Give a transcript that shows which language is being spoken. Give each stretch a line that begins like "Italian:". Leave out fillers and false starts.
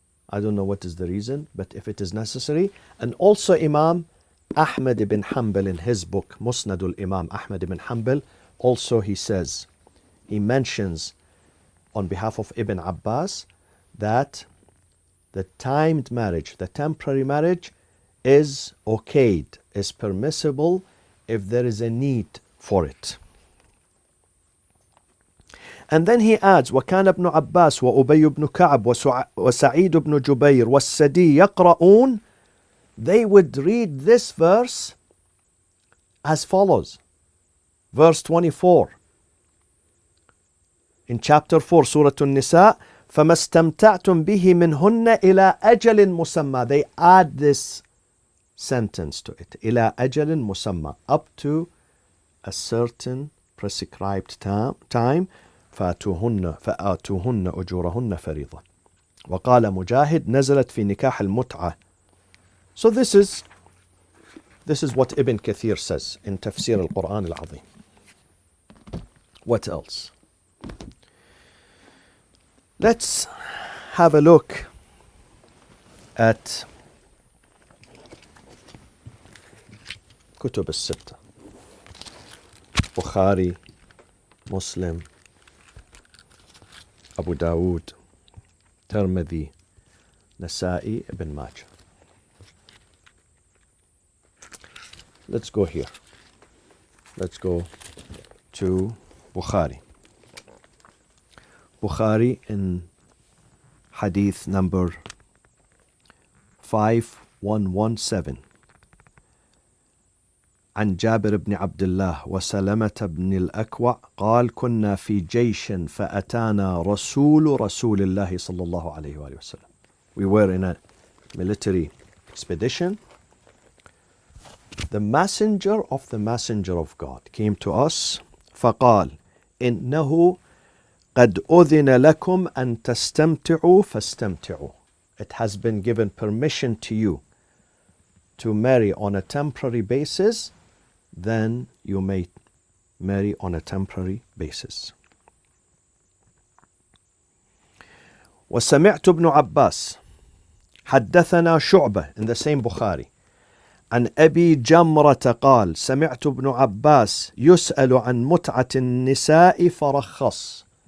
English: I don't know what is the reason, but if it is necessary. And also Imam Ahmad ibn Hanbal in his book, Musnadul Imam Ahmad ibn Hanbal, also he says, he mentions on behalf of Ibn Abbas that the timed marriage, the temporary marriage is okayed, is permissible if there is a need for it. And then he adds,
Arabic: وكان ابن عباس وأبي بن كعب وسعيد بن جبير والسدي يقرؤون.
English: They would read this verse as follows. Verse 24 in chapter 4, Surah An-Nisa,
Arabic: فَمَا اسْتَمْتَعْتُمْ بِهِ مِنْهُنَّ إِلَىٰ أَجَلٍ مُسَمَّى.
English: They add this sentence to it.
Arabic: إِلَىٰ أَجَلٍ مُسَمَّى.
English: Up to a certain prescribed time.
Arabic: فآتوهن أجورهن فريضة. وقال مجاهد نزلت في نكاح المتعة.
English: So this is what Ibn Kathir says in Tafsir al-Qur'an al-Azim. What else? Let's have a look at كتب الستة. Bukhari, Muslim, Abu Dawood, Tirmidhi, Nasa'i, Ibn Majah. Let's go here. Let's go to Bukhari. Bukhari in hadith number 5117.
Arabic: عن جابر بن عبد الله وسلمة بن الأكوع قال كنا في جيش فأتانا رسول الله صلى الله عليه وآله وسلم.
English: We were in a military expedition. The messenger of the messenger of God came to us.
Arabic: فقال إنه قد أذن لكم أن تستمتعوا فاستمتعوا.
English: It has been given permission to you to marry on a temporary basis, then you may marry on a temporary basis.
Arabic: وسمعت ابن عباس حدثنا شعبة
English: in the same Bukhari
Arabic: عن أبي جمرة قال سمعت ابن عباس يسأل عن متعة النساء فرخص.